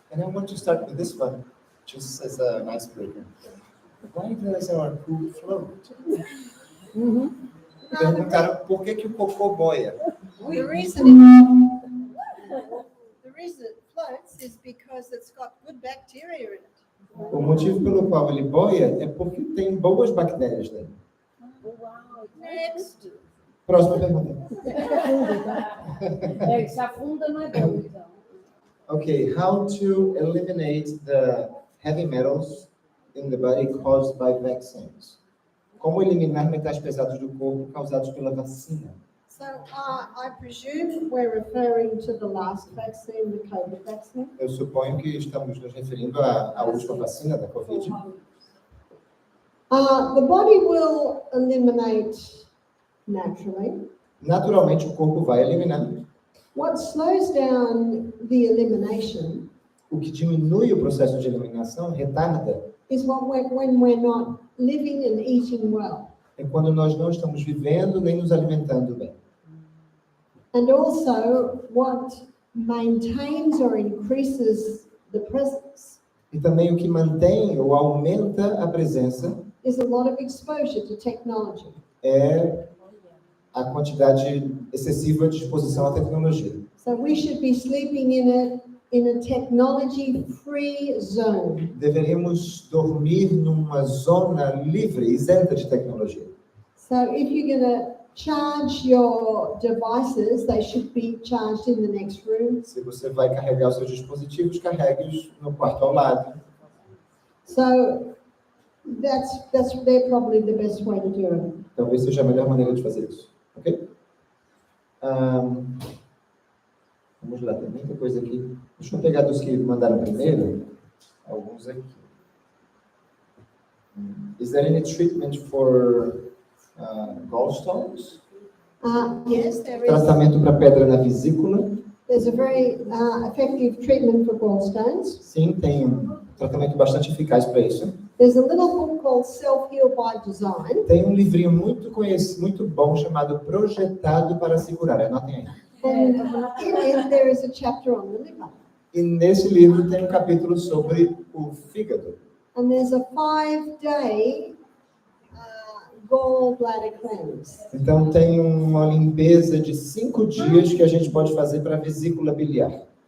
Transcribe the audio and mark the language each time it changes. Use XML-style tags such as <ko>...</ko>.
<en>And I want to start with this one, just as an icebreaker. Why does our poop float?</en> <pt>Perguntaram por que o cocô boia.</pt> <en>The reason it floats is because it's got good bacteria in it.</en> <pt>O motivo pelo qual ele boia é porque tem boas bactérias nele.</pt> <en>Next.</en> <pt>Próxima pergunta. Se afunda não é bom, então.</pt> <en>Okay, how to eliminate the heavy metals in the body caused by vaccines?</en> <pt>Como eliminar metais pesados do corpo causados pela vacina?</pt> <en>So I presume we're referring to the last vaccine, the COVID vaccine.</en> <pt>Eu suponho que estamos nos referindo à última vacina da Covid.</pt> <en>The body will eliminate naturally.</en> <pt>Naturalmente, o corpo vai eliminar.</pt> <en>What slows down the elimination</en> <pt>O que diminui o processo de eliminação, retarda,</pt> <en>is when we're not living and eating well.</en> <pt>é quando nós não estamos vivendo nem nos alimentando bem.</pt> <en>And also what maintains or increases the presence</en> <pt>E também o que mantém ou aumenta a presença</pt> <en>is a lot of exposure to technology.</en> <pt>é a quantidade excessiva de exposição à tecnologia.</pt> <en>So we should be sleeping in a technology-free zone.</en> <pt>Deveríamos dormir numa zona livre, isenta de tecnologia.</pt> <en>So if you're going to charge your devices, they should be charged in the next room.</en> <pt>Se você vai carregar os seus dispositivos, carregue-os no quarto ao lado.</pt> <en>So they're probably the best way to do it.</en> <pt>Talvez seja a melhor maneira de fazer isso. Ok? Vamos lá, tem muita coisa aqui. Deixa eu pegar dos que mandaram primeiro. Alguns aqui.</pt> <en>Is there any treatment for gallstones? Yes, there is.</en> <pt>Tratamento para pedra na vesícula?</pt> <en>There's a very effective treatment for gallstones.</en> <pt>Sim, tem um tratamento bastante eficaz para isso.</pt> <en>There's a little book called Self-Heal by Design.</en> <pt>Tem um livrinho muito conhecido, muito bom, chamado Projetado para Se Curar. Anotem aí.</pt> <en>And in it, there is a chapter on the liver.</en> <pt>E nesse livro tem um capítulo sobre o fígado.</pt> <en>And there's a 5-day gallbladder cleanse.</en> <pt>Então tem uma limpeza de 5 dias que a gente pode fazer para a vesícula biliar.</pt>